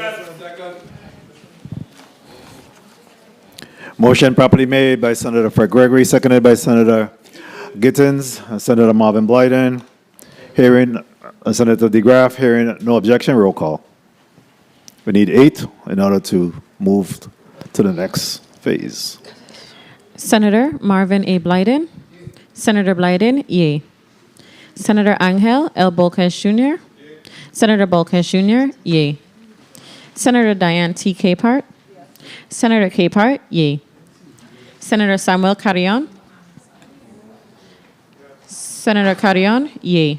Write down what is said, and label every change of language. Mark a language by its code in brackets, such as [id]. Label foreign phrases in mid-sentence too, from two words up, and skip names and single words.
[en] Motion properly made by Senator Fred Gregory, seconded by Senator Gittins, Senator Marvin Blyden. Hearing Senator DeGraff, hearing no objection, roll call. We need 8 in order to move to the next phase. Senator Marvin A. Blyden. Senator Blyden, yea. Senator Angel L. Bolkes Jr. Senator Bolkes Jr., yea. Senator Diane T. Capehart. Senator Capehart, yea. Senator Samuel Carrion. Senator Carrion, yea.